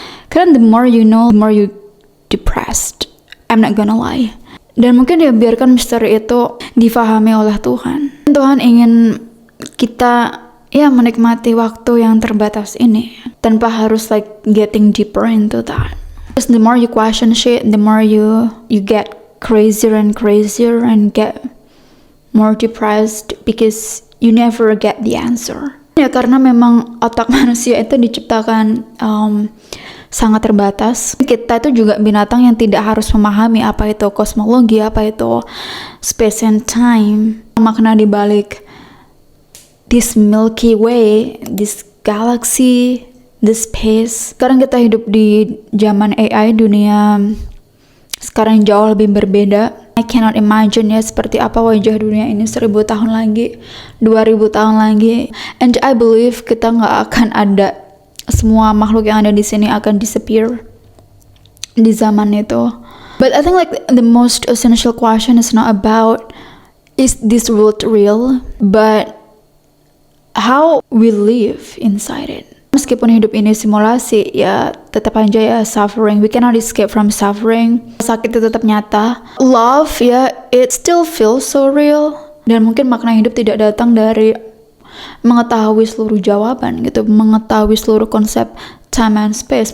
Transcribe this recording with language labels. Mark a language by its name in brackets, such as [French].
[Indonesian] Karena [English] the more you know, the more you depressed. I'm not gonna lie. [Indonesian] Dan mungkin dia biarkan misteri itu difahami oleh Tuhan. Tuhan ingin kita ya menikmati waktu yang terbatas ini tanpa harus [English] like getting deeper into that. Because the more you question shit, the more you get crazier and get more depressed because you never get the answer. [Indonesian] Ya karena memang otak manusia itu diciptakan sangat terbatas. Kita itu juga binatang yang tidak harus memahami apa itu kosmologi, apa itu [English] space and time, [Indonesian] makna di balik [English] this Milky Way, this galaxy, this space. [Indonesian] Sekarang kita hidup di zaman AI, dunia sekarang jauh lebih berbeda. [English] I cannot imagine [Indonesian] ya seperti apa wajah dunia ini 1000 tahun lagi, 2000 tahun lagi. [English] And I believe [Indonesian] kita nggak akan ada, semua makhluk yang ada di sini akan disappear di zaman itu. [English] But I think like the most essential question is not about is this world real, but how we live inside it. [Indonesian] Meskipun hidup ini simulasi, ya tetap aja ya suffering. [English] We cannot escape from suffering. [Indonesian] Sakit itu tetap nyata. [English] Love, ya, it still feels so real. [Indonesian] Dan mungkin makna hidup tidak datang dari mengetahui seluruh jawaban gitu, mengetahui seluruh konsep [English] time and space.